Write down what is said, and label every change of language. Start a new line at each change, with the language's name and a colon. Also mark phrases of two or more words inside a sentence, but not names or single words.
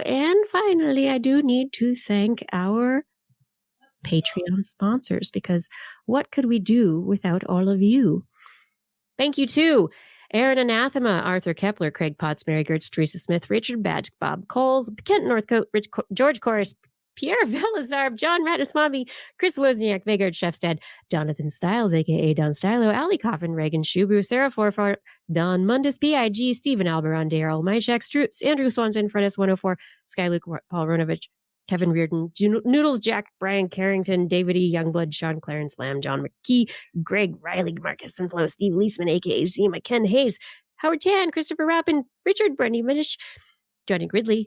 English: And finally, I do need to thank our Patreon sponsors, because what could we do without all of you? Thank you to Aaron Anathema, Arthur Kepler, Craig Potts, Mary Gertz, Teresa Smith, Richard Badge, Bob Coles, Kent Northcote, George Corris, Pierre Velazar, John Rataswamy, Chris Wozniak, Vigard Shefstad, Jonathan Stiles, a.k.a. Don Stylo, Ali Coffin, Reagan Shubu, Sarah Forfart, Don Mundus, PIG, Stephen Alberon, Daryl Myshak, Stroops, Andrew Swanson, Fredis 104, Sky Luke, Paul Ronovich, Kevin Reardon, Noodles Jack, Brian Carrington, David E. Youngblood, Sean Clarence Lamb, John McKee, Greg Riley, Marcus and Flo, Steve Leisman, a.k.a. Zima, Ken Hayes, Howard Tan, Christopher Rappin, Richard Brendy Minish, Johnny Gridley.